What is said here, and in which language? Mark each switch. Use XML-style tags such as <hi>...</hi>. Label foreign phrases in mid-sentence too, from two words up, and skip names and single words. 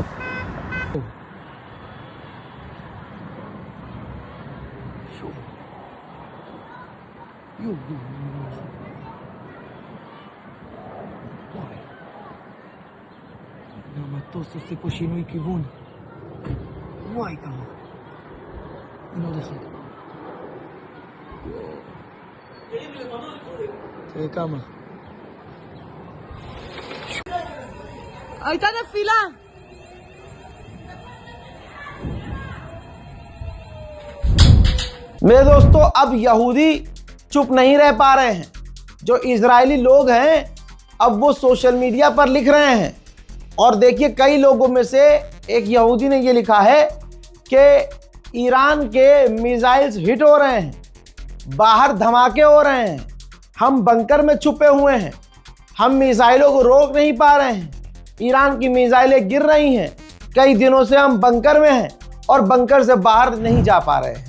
<he>המטוס עושה פה שינוי כיוון. וואי כמה. אין עוד אחד. תראה כמה. הייתה נפילה.</he> <hi>मेरे दोस्तों, अब यहूदी चुप नहीं रह पा रहे हैं। जो इजरायली लोग हैं अब वो</hi> <en>social media</en> <hi>पर लिख रहे हैं और देखिए कई लोगों में से एक यहूदी ने ये लिखा है कि ईरान के</hi> <en>missiles hit</en> <hi>हो रहे हैं, बाहर धमाके हो रहे हैं, हम बंकर में छुपे हुए हैं, हम मिसाइलों को रोक नहीं पा रहे हैं, ईरान की मिसाइलें गिर रही हैं, कई दिनों से हम बंकर में हैं और बंकर से बाहर नहीं जा पा रहे हैं।</hi>